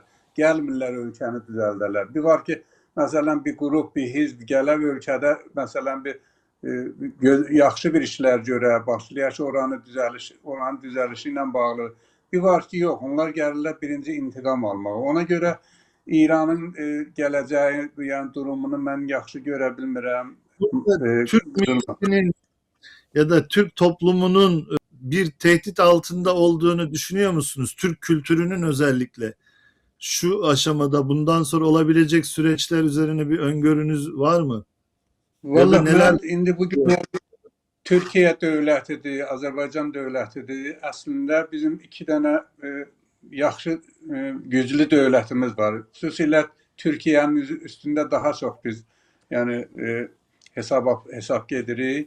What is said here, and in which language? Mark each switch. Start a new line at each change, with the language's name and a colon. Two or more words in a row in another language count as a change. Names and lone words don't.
Azerbaijani: Gəlmirlər ölkəni düzəldərlər. Bir var ki, məsələn bir qrup, bir hizb gələr ölkədə məsələn bir yaxşı bir işlər görə, başlayır ki, oranın düzəlişi ilə bağlı. Bir var ki, yox, onlar gəlirlər birinci intiqam almağa. Ona görə İranın gələcəyi, yəni durumunu mən yaxşı görə bilmirəm.
Turkish: burada Türk milletinin ya da Türk toplumunun bir tehdit altında olduğunu düşünüyor musunuz? Türk kültürünün özellikle şu aşamada bundan sonra olabilecek süreçler üzerine bir öngörünüz var mı?
Azerbaijani: Valla
Turkish: neler
Azerbaijani: mən indi bu günlər Türkiyə dövlətidir, Azərbaycan dövlətidir. Əslində bizim iki dənə yaxşı, güclü dövlətimiz var. Xüsusilə Türkiyənin üstündə daha çox biz yəni hesab gedirik.